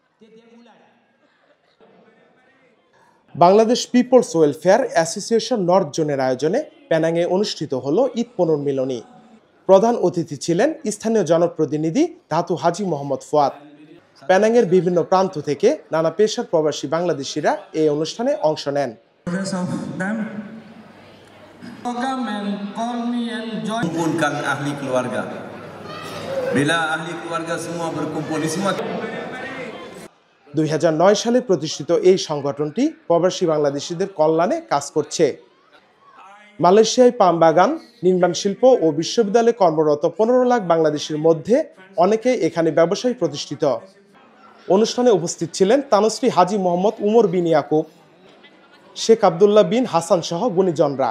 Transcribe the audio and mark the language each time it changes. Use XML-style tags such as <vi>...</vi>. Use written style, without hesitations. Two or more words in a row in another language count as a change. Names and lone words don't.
<bn>বাংলাদেশ পিপলস ওয়েলফেয়ার অ্যাসোসিয়েশন নর্থ জোনের আয়োজনে পেনাংয়ে অনুষ্ঠিত হলো ঈদ পুনর্মিলনী। প্রধান অতিথি ছিলেন স্থানীয় জনপ্রতিনিধি ধাতু হাজী মোহাম্মদ ফুয়াদ। পেনাংয়ের বিভিন্ন প্রান্ত থেকে নানা পেশার প্রবাসী বাংলাদেশিরা এই অনুষ্ঠানে অংশ নেন।</bn> <ms>Kumpulkan ahli keluarga. Bila ahli keluarga semua berkumpul di semua</ms> <bn>2009 সালে প্রতিষ্ঠিত এই সংগঠনটি প্রবাসী বাংলাদেশিদের কল্যাণে কাজ করছে। মালয়েশিয়ায় পাম বাগান, নির্মাণ শিল্প ও বিশ্ববিদ্যালয়ে কর্মরত 15 লাখ বাংলাদেশির মধ্যে অনেকেই এখানে ব্যবসায়ী প্রতিষ্ঠিত। অনুষ্ঠানে উপস্থিত ছিলেন তানুশ্রী হাজী মোহাম্মদ উমর বিন ইয়াকুব, শেখ আবদুল্লাহ বিন হাসান সহ গুণীজনরা।</bn>